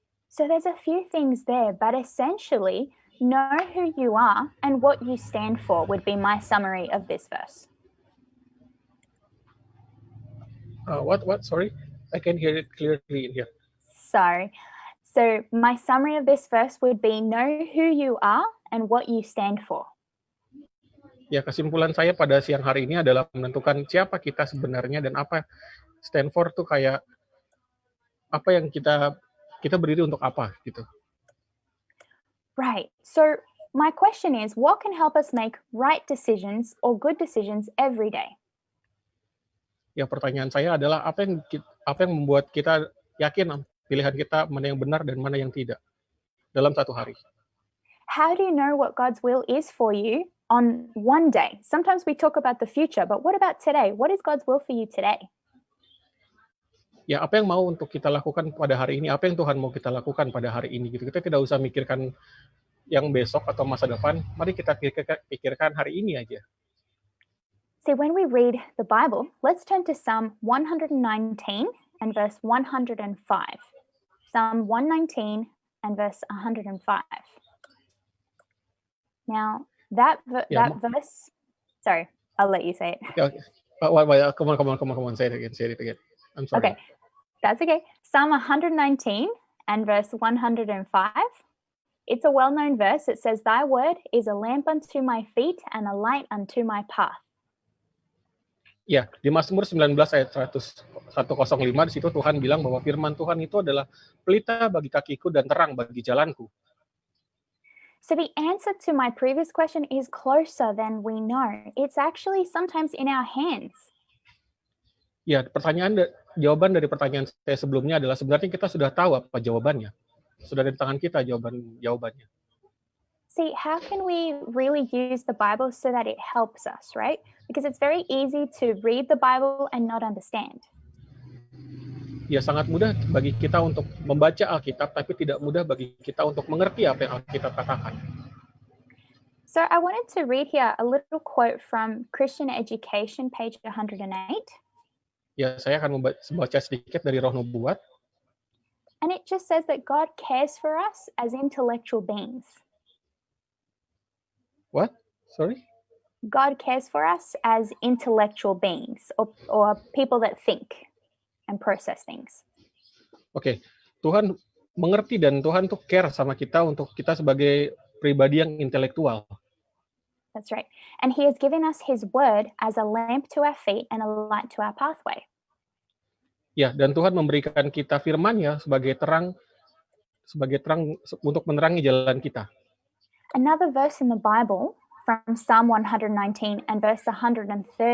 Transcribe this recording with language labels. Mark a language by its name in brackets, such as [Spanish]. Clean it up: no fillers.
[English] So there's a few things there, but essentially, know who you are and what you stand for would be my summary of this verse. What? Sorry, I can hear it clearly in here. Sorry. So my summary of this verse would be know who you are and what you stand for. [Indonesian] Ya, kesimpulan saya pada siang hari ini adalah menentukan siapa kita sebenarnya dan apa [English] stand for [Indonesian] tuh kayak apa yang kita berdiri untuk apa gitu. [English] Right. So my question is, what can help us make right decisions or good decisions every day? [Indonesian] Ya, pertanyaan saya adalah apa yang membuat kita yakin pilihan kita mana yang benar dan mana yang tidak dalam satu hari. [English] How do you know what God's will is for you on one day? Sometimes we talk about the future, but what about today? What is God's will for you today? [Indonesian] Ya, apa yang mau untuk kita lakukan pada hari ini? Apa yang Tuhan mau kita lakukan pada hari ini? Gitu. Kita tidak usah mikirkan yang besok atau masa depan. Mari kita pikirkan hari ini aja. [English] See, when we read the Bible, let's turn to Psalm 119 and verse 105. Psalm 119 and verse 105. Now, that verse, sorry, I'll let you say it. Okay. Come on. Say it again. I'm sorry. Okay, that's okay. Psalm 119 and verse 105. It's a well-known verse. It says, thy word is a lamp unto my feet and a light unto my path. [Indonesian] Ya, di Mazmur 19 ayat 105 di situ Tuhan bilang bahwa firman Tuhan itu adalah pelita bagi kakiku dan terang bagi jalanku. [English] So the answer to my previous question is closer than we know. It's actually sometimes in our hands. [Indonesian] Ya, jawaban dari pertanyaan saya sebelumnya adalah sebenarnya kita sudah tahu apa jawabannya. Sudah di tangan kita jawabannya. [English] See, how can we really use the Bible so that it helps us, right? Because it's very easy to read the Bible and not understand. [Indonesian] Ya, sangat mudah bagi kita untuk membaca Alkitab, tapi tidak mudah bagi kita untuk mengerti apa yang Alkitab katakan. [English] So I wanted to read here a little quote from Christian Education, page 108. [Indonesian] Ya, saya akan membaca sedikit dari Roh Nubuat. [English] And it just says that God cares for us as intellectual beings. What? Sorry? God cares for us as intellectual beings or people that think and process things. [Indonesian] Oke, Tuhan mengerti dan Tuhan tuh care sama kita untuk kita sebagai pribadi yang intelektual. [English] That's right. And he has given us his word as a lamp to our feet and a light to our pathway. [Indonesian] Ya, dan Tuhan memberikan kita firman-Nya sebagai terang untuk menerangi jalan kita. [English] Another verse in the Bible from Psalm 119 and verse 130